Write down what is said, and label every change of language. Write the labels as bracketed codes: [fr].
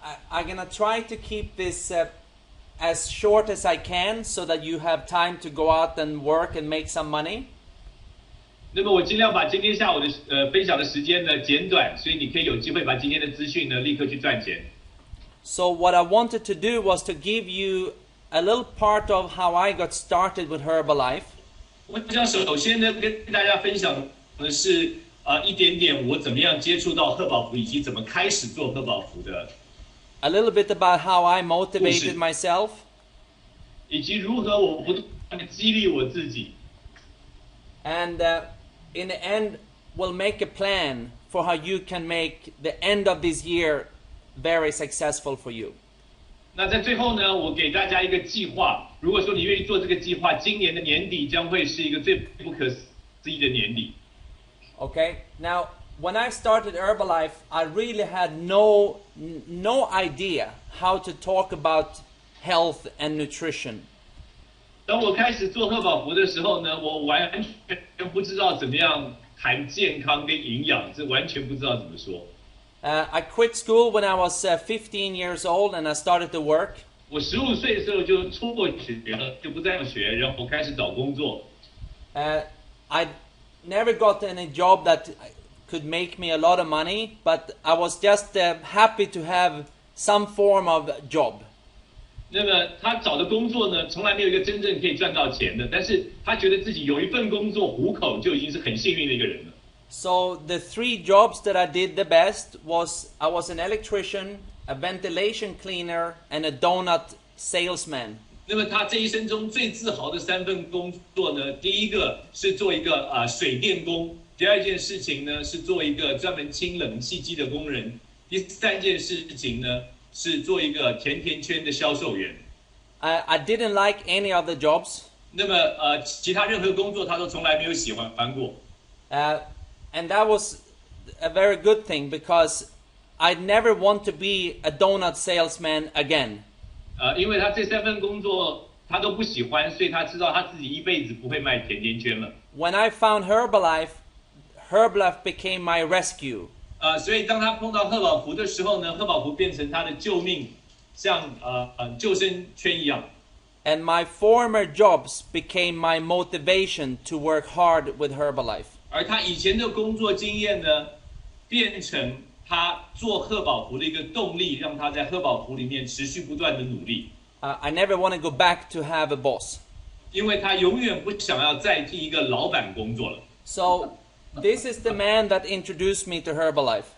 [en] I'm gonna try to keep this as short as I can, so that you have time to go out and work and make some money. [zh] 那么我尽量把今天下午的分享的时间呢简短，所以你可以有机会把今天的资讯呢立刻去赚钱。 [en] So what I wanted to do was to give you a little part of how I got started with Herbalife. [zh] 我想首先呢跟大家分享的是一点点我怎么样接触到贺宝福，以及怎么开始做贺宝福的。 [en] A little bit about how I motivated myself. [zh] 以及如何我不断的激励我自己。 [en] And in the end, we'll make a plan for how you can make the end of this year very successful for you. [zh] 那在最后呢，我给大家一个计划。如果说你愿意做这个计划，今年的年底将会是一个最不可思议的年底。 [en] Okay, now when I started Herbalife, I really had no idea how to talk about health and nutrition. [zh] 当我开始做贺宝福的时候呢，我完全不知道怎么样谈健康跟营养，这完全不知道怎么说。 [en] I quit school when I was 15 years old and I started to work. [zh] 我15岁的时候就辍学了，就不再上学，然后开始找工作。 [en] I never got any job that could make me a lot of money, but I was just happy to have some form of job. [zh] 那么他找的工作呢，从来没有一个真正可以赚到钱的，但是他觉得自己有一份工作糊口，就已经是很幸运的一个人了。 [en] So the 3 jobs that I did the best was I was an electrician, a ventilation cleaner, and a donut salesman. [zh] 那么他这一生中最自豪的3份工作呢，第一个是做一个水电工，第二件事情呢是做一个专门清冷气机的工人，第3件事情呢是做一个甜甜圈的销售员。 [en] I didn't like any of the jobs. [zh] 那么其他任何工作他都从来没有喜欢过。 [en] And that was a very good thing because I'd never want to be a donut salesman again. [zh] 因为他这3份工作他都不喜欢，所以他知道他自己一辈子不会卖甜甜圈了。 [en] When I found Herbalife, Herbalife became my rescue. [zh] 所以当他碰到贺宝福的时候呢，贺宝福变成他的救命，像救生圈一样。 [en] And my former jobs became my motivation to work hard with Herbalife. [zh] 而他以前的工作经验呢，变成他做贺宝福的一个动力，让他在贺宝福里面持续不断的努力。 [en] I never want to go back to have a boss. [zh] 因为他永远不想要再替一个老板工作了。 [en] So this is the man that introduced me to Herbalife.